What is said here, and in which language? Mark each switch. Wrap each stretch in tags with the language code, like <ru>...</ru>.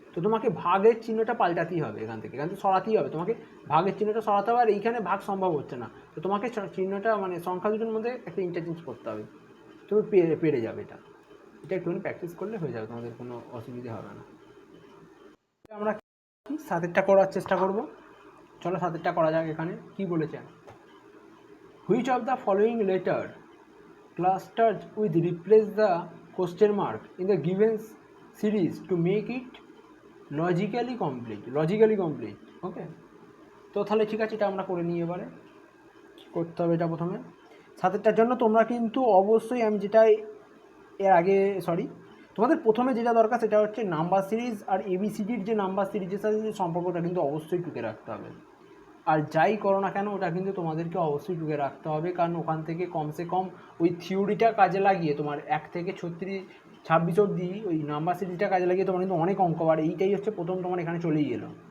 <bn>তো তোমাকে ভাগের চিহ্নটা পাল্টাতেই হবে, এখান থেকে সরাতেই হবে, তোমাকে ভাগের চিহ্নটা সরাতে হবে, আর এইখানে ভাগ সম্ভব হচ্ছে না, তো তোমাকে চিহ্নটা মানে সংখ্যা দুটোর মধ্যে একটা ইন্টারচেঞ্জ করতে হবে, তুমি পেরে যাবে এটা। এটা একটুখানি প্র্যাকটিস করলে হয়ে যাবে, তোমাদের কোনো অসুবিধা হবে না। আমরা সাতেরটা করার চেষ্টা করব, চলো সাতেরটা করা যাক।</bn> <en>এখানে কি বলেছে, which of the following letter clusters with replace the question mark in the given series to make it logically complete okay.</en> <bn>তো তাহলে ঠিক আছে, এটা আমরা করে নিই। এবারে কী করতে হবে, এটা প্রথমে সাতেরটার জন্য তোমরা কিন্তু অবশ্যই, আমি যেটা এর আগে তোমাদের প্রথমে যেটা দরকার সেটা হচ্ছে নাম্বার সিরিজ আর এবিসিডির যে নাম্বার সিরিজের সাথে যে সম্পর্কটা কিন্তু অবশ্যই টুকে রাখতে হবে। আর যাই করো না কেন ওটা কিন্তু তোমাদেরকে অবশ্যই টুকে রাখতে হবে, কারণ ওখান থেকে কমসে কম ওই থিওরিটা কাজে লাগিয়ে তোমার 1 থেকে 26 অবধি ওই নাম্বার সিরিজটা কাজে লাগিয়ে তোমার কিন্তু অনেক অঙ্ক, আর এইটাই হচ্ছে প্রথম তোমার এখানে চলেই এলো।</bn>